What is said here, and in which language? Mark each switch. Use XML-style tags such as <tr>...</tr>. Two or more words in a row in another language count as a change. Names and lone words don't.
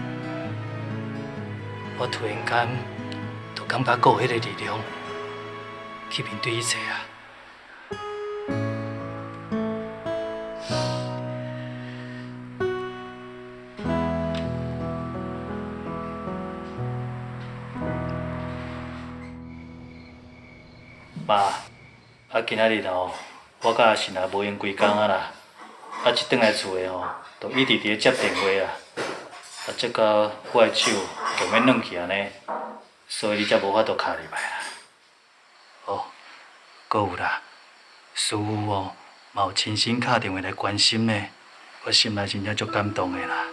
<nan>我突然间就感觉有迄个力量去面对一切啊！妈，今仔日吼，我甲阿信也无闲规工啊啦，一转来厝诶吼，就一直伫接电话啊，结果我诶手就免软去安尼，所以你才无法度敲入来啦。哦，搁有啦，师傅哦，嘛有亲身敲电话来关心呢，我心内真正足感动诶啦。</nan>